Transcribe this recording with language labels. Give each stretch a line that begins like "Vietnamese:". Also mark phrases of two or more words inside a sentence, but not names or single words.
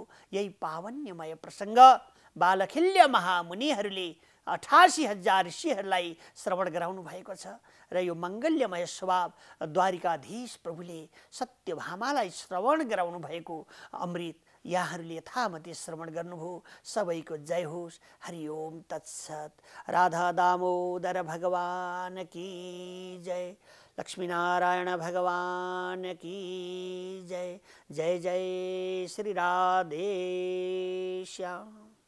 Nepali: यही पावन्यमय प्रसङ्ग बालखिल्य महामुनिहरूले 88,000 ऋषिहरूलाई श्रवण गराउनु भएको छ र यो मङ्गल्यमय स्वभाव द्वारिकाधीश प्रभुले सत्यभामालाई श्रवण गराउनु भएको अमृत यहाँहरूले यथामति श्रवण गर्नुभयो। सबैको जय होस्।
Sanskrit: हरि ओम तत्सत।
Hindi: राधा दामोदर भगवान की जय। लक्ष्मीनारायण भगवान की जय। जय जय श्री राधे श्याम।